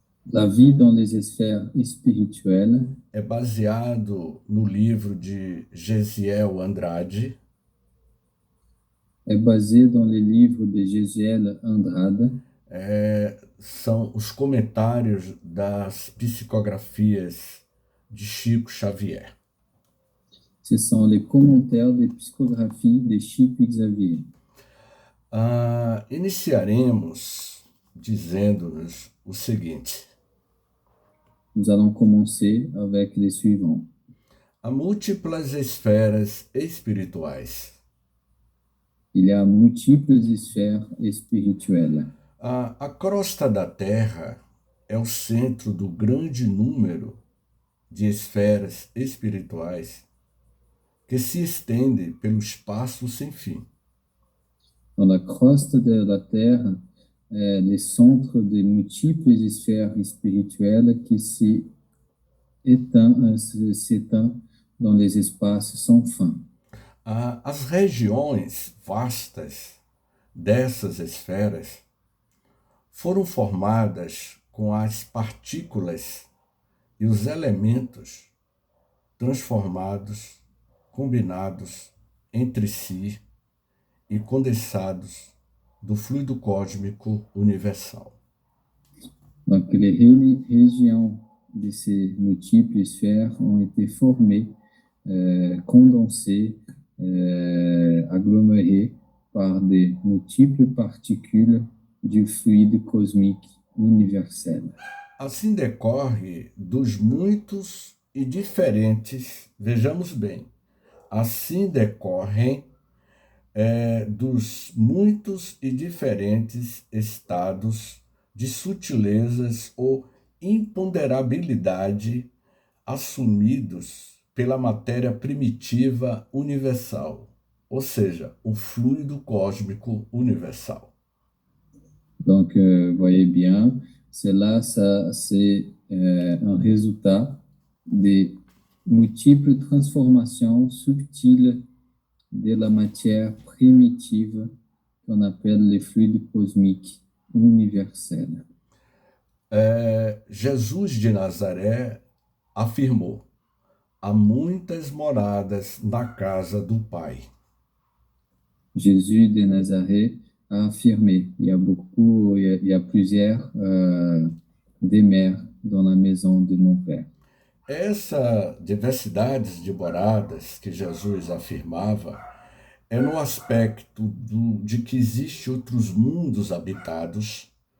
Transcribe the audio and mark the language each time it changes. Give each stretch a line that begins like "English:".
French: La vie dans les sphères spirituelles
Portuguese: é baseado no livro de Gesiel Andrade,
French: est basée dans les livres de Gesiel Andrade.
Portuguese: São os comentários das psicografias de Chico Xavier.
French: Ce sont les commentaires des psychographies de Chico Xavier.
Portuguese: Iniciaremos dizendo-nos o seguinte:
French: Nous allons commencer avec les suivants.
Portuguese: Há múltiplas esferas espirituais.
French: Il y a multiples sphères spirituelles.
Portuguese: A crosta da Terra é o centro do grande número de esferas espirituais que se estende pelo espaço sem fim.
French: Dans la croste de la Terre, le centre de multiples sphères spirituelles qui s'étend dans les espaces sans fin.
Portuguese: As regiões vastas dessas esferas foram formadas com as partículas e os elementos transformados, combinados entre si e condensados do fluido cósmico universal.
French: Donc, les régions de ces multiples sphères ont été formées, condensées, agglomérées par de multiples particules du fluide cosmique universel.
Portuguese: Assim decorre dos muitos e diferentes, vejamos bem, assim decorrem dos muitos e diferentes estados de sutilezas ou imponderabilidade assumidos pela matéria primitiva universal, ou seja, o fluido cósmico universal.
French: Donc, voyez bien, c'est un résultat de
Portuguese: múltiples transformações
French: subtiles de la matière primitive qu'on appelle les fluides cosmiques universels.
Portuguese: Jesus de Nazaré afirmou: há muitas moradas na casa do Pai.
French: Jésus de Nazareth a affirmé, il y a plusieurs demeures dans la maison de mon Père.
Portuguese: Essa diversidade de moradas que Jesus afirmava é no aspecto de que existem outros mundos habitados,